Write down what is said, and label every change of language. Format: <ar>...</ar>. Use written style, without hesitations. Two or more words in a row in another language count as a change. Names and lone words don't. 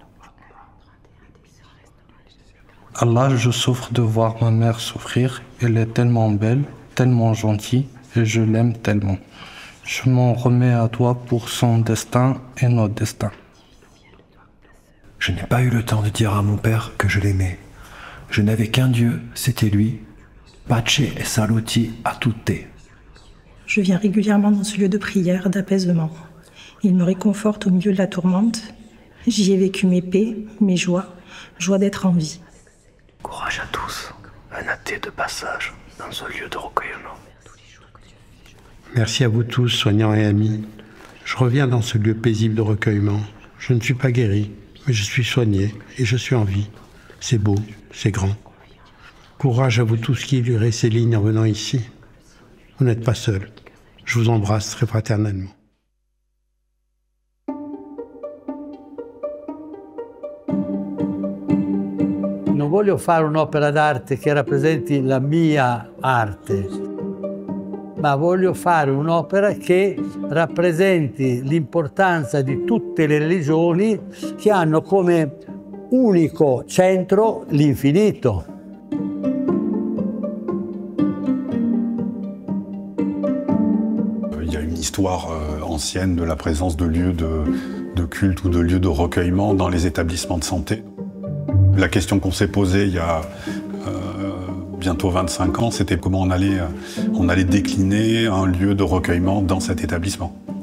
<fr>Allah, je souffre de voir ma mère souffrir. Elle est tellement belle, tellement gentille, et je l'aime tellement. Je m'en remets à toi pour son destin et notre destin. Je n'ai pas eu le temps de dire à mon père que je l'aimais. Je n'avais qu'un Dieu, c'était lui.</fr> <it>Pace e saluti a tutti.</it> <fr>Je viens régulièrement dans ce lieu de prière, d'apaisement. Il me réconforte au milieu de la tourmente. J'y ai vécu mes paix, mes joies, joie d'être en vie. Courage à tous, un athée de passage dans ce lieu de recueillement. Merci à vous tous, soignants et amis. Je reviens dans ce lieu paisible de recueillement. Je ne suis pas guéri, mais je suis soigné et je suis en vie. C'est beau, c'est grand. Courage à vous tous qui lirez ces lignes en venant ici. Vous n'êtes pas seuls. Je vous embrasse très fraternellement.</fr> <it>Non voglio fare un'opera d'arte che rappresenti la mia arte, ma voglio fare un'opera che rappresenti l'importanza di tutte le religioni che hanno come unico centro l'infinito.</it> <fr>Il y a une histoire ancienne de la présence de lieux de culte ou de lieux de recueillement dans les établissements de santé. La question qu'on s'est posée il y a bientôt 25 ans, c'était comment on allait décliner un lieu de recueillement dans cet établissement.</fr>